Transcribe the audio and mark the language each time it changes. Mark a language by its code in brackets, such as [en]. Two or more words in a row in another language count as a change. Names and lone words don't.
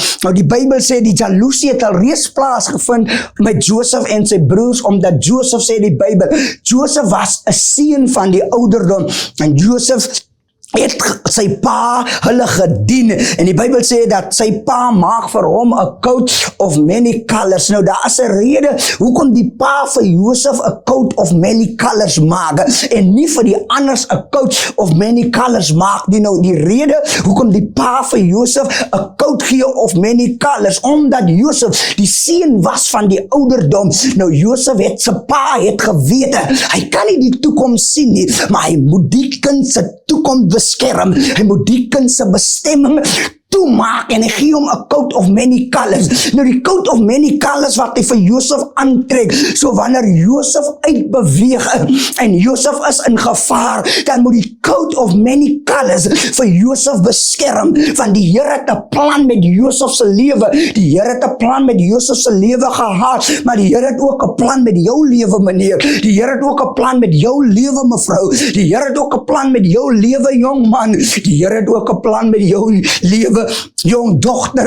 [af] Nou die Bybel sê, die jaloesie het al reeds plaasgevind met Josef en sy broers, omdat Josef, sê die Bybel, Josef was 'n seun van die ouderdom, en Josef het sy pa hulle gedien, en die Bybel sê dat sy pa maak vir hom 'n [en] coat of many colors. [af] Nou daar is 'n rede hoekom die pa vir Josef 'n [en] coat of many colors [af] maak, en nie vir die anders 'n [en] coat of many colors [af] maak nie. Nou die rede hoekom die pa vir Josef 'n coat gee [en] of many colors, [af] omdat Josef die seun was van die ouderdom. Nou Josef het sy pa het geweet, hy kan nie die toekoms sien nie, maar hy moet die kind se toekoms beskerm, hy moet die kind se bestemming toemaak, en hy gee hom 'n [en] coat of many colors. [af] Nou die [en] coat of many colors [af] wat hy vir Josef aantrek, so wanneer Josef uitbeweeg en Josef is in gevaar, dan moet die [en] coat of many colors [af] vir Josef beskerm, want die Here het 'n plan met Josef se lewe. Die Here het 'n plan met Josef se lewe gehad, maar die Here het ook 'n plan met jou lewe, meneer. Die Here het ook 'n plan met jou lewe, mevrou. Die Here het ook 'n plan met jou lewe, jong man. Die Here het ook 'n plan met jou lewe, liewe jong dogter.